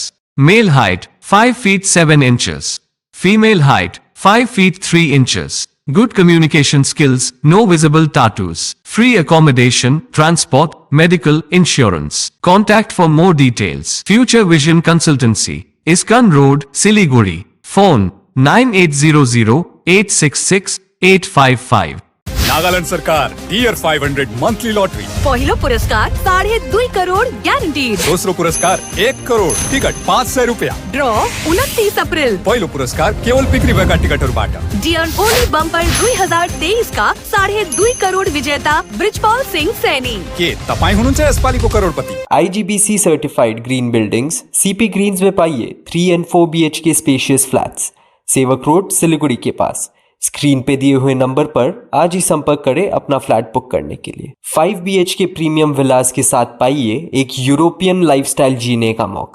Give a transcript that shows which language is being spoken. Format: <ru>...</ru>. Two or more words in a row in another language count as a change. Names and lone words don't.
<en>Male height, 5 feet 7 inches. Female height, 5 feet 3 inches. Good communication skills, no visible tattoos. Free accommodation, transport, medical, insurance. Contact for more details. Future Vision Consultancy. Iskan Road, Siliguri. Phone 9800-866-855.</en> <ne>नागालैंड सरकार ईयर 500</ne> <en>monthly lottery.</en> <ne>पहिलो पुरस्कार 2.5 करोड़ ग्यारंटीड। दूसरो पुरस्कार 1 करोड़ टिकट 500 रुपया। ड्रॉ 29 अप्रैल। पहिलो पुरस्कार केवल बिक्री भएका टिकटहरुबाट। डियन ओली बम्पर 2023 का 2.5 करोड़ विजेता ब्रिजपाल सिंह सैनी। के तपाई हुनुहुन्छ यसपालिको करोडपति।</ne> <hi>IGBC</hi> <en>certified green buildings</en> <hi>CP ग्रीन्स में पाइए</hi> <en>3 and 4 BHK spacious flats,</en> <hi>सेवक रोड सिलीगुड़ी के पास। स्क्रीन पे दिए हुए नंबर पर आज ही संपर्क करें अपना फ्लैट बुक करने के लिए। 5 BHK</hi> <en>premium villas</en> <hi>के साथ पाइए एक</hi> <en>European lifestyle</en> <hi>जीने का मौका।</hi>